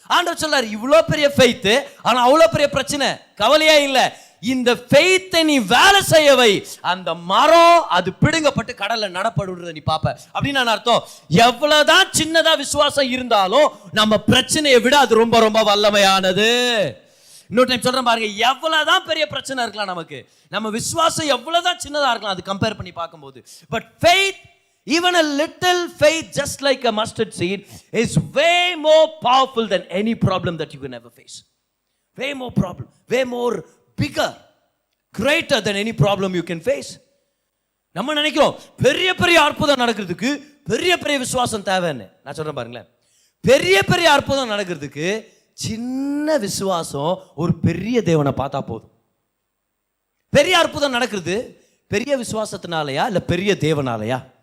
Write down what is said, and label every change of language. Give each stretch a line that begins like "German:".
Tamil: ஆண்டவர் சொல்றாரு, இவ்வளோ பெரிய ஃபெய்த், ஆனா அவ்வளோ பெரிய பிரச்சனை, கவலையே இல்லை. இந்த ஃபெய்த்தை நீ வேலை செய்யவை, அந்த மரம் அது பிடுங்கப்பட்டு கடல்ல நடப்படுறத நீ பாப்ப. அப்படின்னு நான் அர்த்தம், எவ்வளவுதான் சின்னதா விசுவாசம் இருந்தாலும் நம்ம பிரச்சனையை விட அது ரொம்ப ரொம்ப வல்லமையானது. இன்னொரு டைம் சொல்றேன் பாருங்க, எவ்வளவுதான் பெரிய பிரச்சனை இருக்கலாம் நமக்கு, நம்ம விசுவாசம் எவ்வளவுதான் சின்னதா இருக்கலாம் அது கம்பேர் பண்ணி பார்க்கும்போது,
English: But faith, even a little faith just like a mustard seed is way more powerful than any problem that you can ever face. Way more problem, way more bigger, greater than any problem you can face.
Tamil: நம்ம நினைக்கிறோம் பெரிய பெரிய அற்புதம் நடக்கிறதுக்கு பெரிய பெரிய விசுவாசம் தேவைன்னு. நான் சொல்றேன் பாருங்களேன், பெரிய பெரிய அற்புதம் நடக்கிறதுக்கு சின்ன விசுவாசம் ஒரு பெரிய தேவனை பார்த்தா போதும். பெரிய அற்புதம் நடக்கிறது பெரிய விசுவாசத்தினாலயா இல்ல பெரிய தேவனாலயா?